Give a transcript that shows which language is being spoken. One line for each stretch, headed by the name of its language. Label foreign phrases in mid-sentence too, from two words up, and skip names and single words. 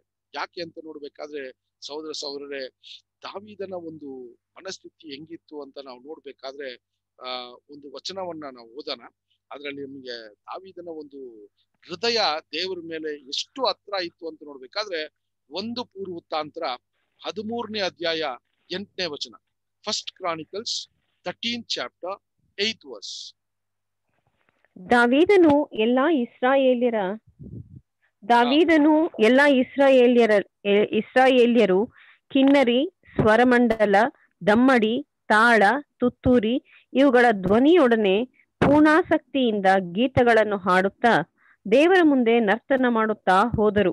Kannada: ಯಾಕೆ ಅಂತ ನೋಡ್ಬೇಕಾದ್ರೆ ಸಹೋದರರೇ, ದಾವೀದನ ಒಂದು ಮನಸ್ಥಿತಿ ಹೆಂಗಿತ್ತು ಅಂತ ನಾವು ನೋಡ್ಬೇಕಾದ್ರೆ ಒಂದು ವಚನವನ್ನ ನಾವು ಓದೋಣ. ಅದ್ರಲ್ಲಿ ನಮ್ಗೆ ದಾವೀದನ ಒಂದು ಹೃದಯ ದೇವರ ಮೇಲೆ ಎಷ್ಟು ಹತ್ರ ಇತ್ತು ಅಂತ ನೋಡ್ಬೇಕಾದ್ರೆ 1 ಪೂರ್ವವೃತ್ತಾಂತರ 13ನೇ ಅಧ್ಯಾಯ 8ನೇ ವಚನ.
English: 1 Chronicles 13th chapter 8th verse.
Kannada: ದಾವೀದನು ಎಲ್ಲಾ ಇಸ್ರಾಯೇಲ್ಯರು ಕಿನ್ನರಿ, ಸ್ವರಮಂಡಲ, ದಮ್ಮಡಿ, ತಾಳ, ತುತ್ತೂರಿ ಇವುಗಳ ಧ್ವನಿಯೊಡನೆ ಪೂರ್ಣಾಸಕ್ತಿಯಿಂದ ಗೀತಗಳನ್ನು ಹಾಡುತ್ತಾ ದೇವರ ಮುಂದೆ ನರ್ತನ ಮಾಡುತ್ತಾ ಹೋದರು.